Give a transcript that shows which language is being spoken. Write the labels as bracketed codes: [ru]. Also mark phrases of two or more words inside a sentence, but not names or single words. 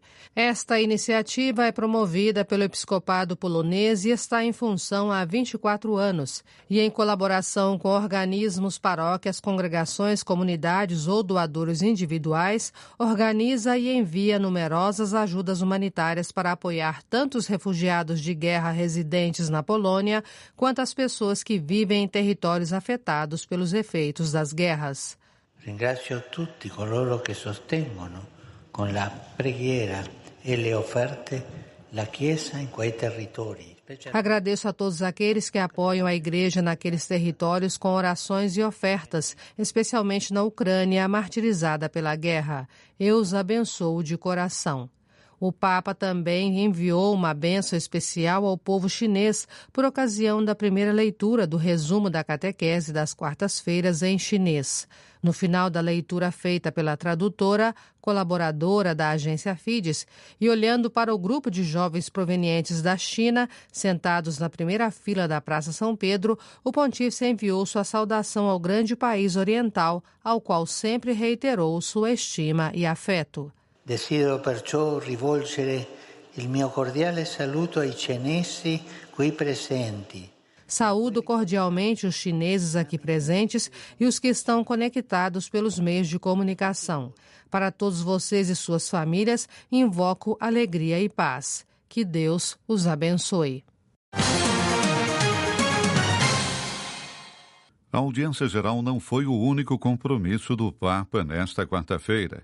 [pt] Esta iniciativa é promovida pelo Episcopado polonês e está em função há 24 anos, e em colaboração com organismos, paróquias, congregações, comunidades ou doadores individuais, organiza e envia numerosas ajudas humanitárias para apoiar tanto os refugiados de guerra residentes na Polônia, quanto as pessoas que vivem em territórios afetados pelos efeitos das guerras. [it] Ringrazio tutti coloro che sostengono con la preghiera e le offerte la Chiesa in quei territori. [pt] Agradeço a todos aqueles que apoiam a Igreja naqueles territórios com orações e ofertas, especialmente na Ucrânia, martirizada pela guerra. Eu os abençoo de coração. O Papa também enviou uma bênção especial ao povo chinês por ocasião da primeira leitura do resumo da catequese das quartas-feiras em chinês. No final da leitura feita pela tradutora, colaboradora da agência Fides, e olhando para o grupo de jovens provenientes da China, sentados na primeira fila da Praça São Pedro, o pontífice enviou sua saudação ao grande país oriental, ao qual sempre reiterou sua estima e afeto. [it] Desidero perciò rivolgere il mio cordiale saluto ai cinesi qui presenti. [pt] Saúdo cordialmente os chineses aqui presentes e os que estão conectados pelos meios de comunicação. Para todos vocês e suas famílias, invoco alegria e paz. Que Deus os abençoe. A audiência geral não foi o único compromisso do Papa nesta quarta-feira.